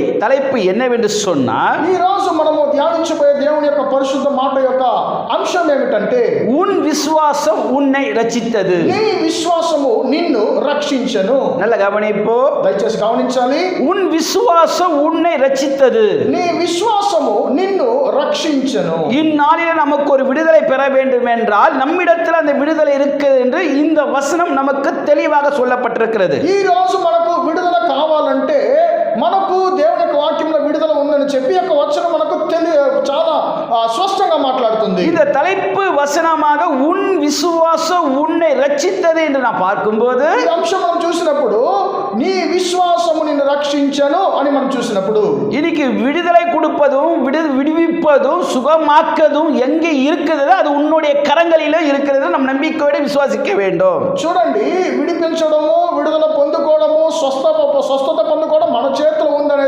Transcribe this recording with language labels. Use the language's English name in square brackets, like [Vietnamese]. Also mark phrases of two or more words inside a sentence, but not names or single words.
[Tamil] தலைப்பு என்னவென்று சொன்னால், [Telugu] ఈ రోజు మనము ధ్యానించబోయే దేవుని యొక్క పరిశుద్ధ మాట యొక్క అంశం ఏమిటంటే, [Tamil] உன் விசுவாசம் உன்னை ரட்சித்தது. [Telugu] నీ విశ్వాసము నిన్ను రక్షించెను. [Tamil] நல்ல கவனிப்போ, [Telugu] దయచేసి గమనించాలి. [Tamil] உன் விசுவாசம் உன்னை ரட்சித்தது. [Telugu] నీ విశ్వాసము నిన్ను రక్షించెను. [Tamil] இந்நாளிலே நமக்கு ஒரு விடுதலை பெற வேண்டும் என்றால் நம்மிடத்தில் அந்த விடுதலை இருக்கிறது என்று இந்த வசனம் நமக்கு தெளிவாக சொல்லப்பட்டிருக்கிறது. [Telugu] ఈ రోజు మనకు విడుదల కావాలంటే మనకు దేవుని యొక్క వాక్యంలో విడుదల ఉందని చెప్పి యొక్క వచనం మనకు చాలా స్పష్టంగా మాట్లాడుతుంది. [Tamil] இந்த தலைப்பு வசனமாக உன் விசுவாசம் உன்னை ரட்சித்தது என்று நான் பார்க்கும்போது, [Telugu] ఈ అంశం మనం చూసినప్పుడు నీ విశ్వాసము నిన్ను రక్షించెను అని మనం చూసినప్పుడు, [Tamil] இன்னைக்கு விடுதலை கொடுப்பதும் விடுவிப்பதும் சுகமாக்கதும் எங்கே இருக்கிறது? அது உன்னுடைய கரங்களிலே இருக்கிறது. நம் நம்பிக்கையோடு விசுவாசிக்க வேண்டும். [Telugu] చూడండి, విడిపించడము, విడుదల పొందుకోవడము, స్వస్థత పొందుకోవడం మన చేతిలో ఉందనేది